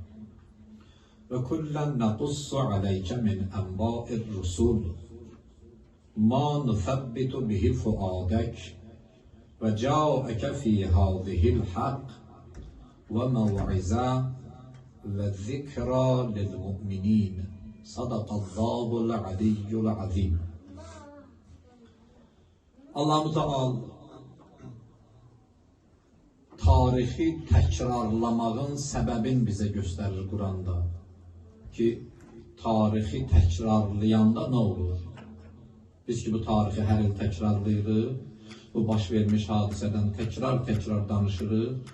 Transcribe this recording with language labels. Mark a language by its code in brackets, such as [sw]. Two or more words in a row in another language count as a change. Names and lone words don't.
[ar] وكلا نقص عليك من أنباء الرسل ما نثبت به فؤادك وجاءك في هذه الحق وموعظة وذكرى للمؤمنين. صدق الله العلي العظيم. [az] Allah Müteal tarixi təkrarlamağın səbəbin bizə göstərir Quranda. Ki, tarixi təkrarlayanda nə olur? Biz ki, bu tarixi hər il təkrarlayırıq, bu baş vermiş hadisədən təkrar danışırıq.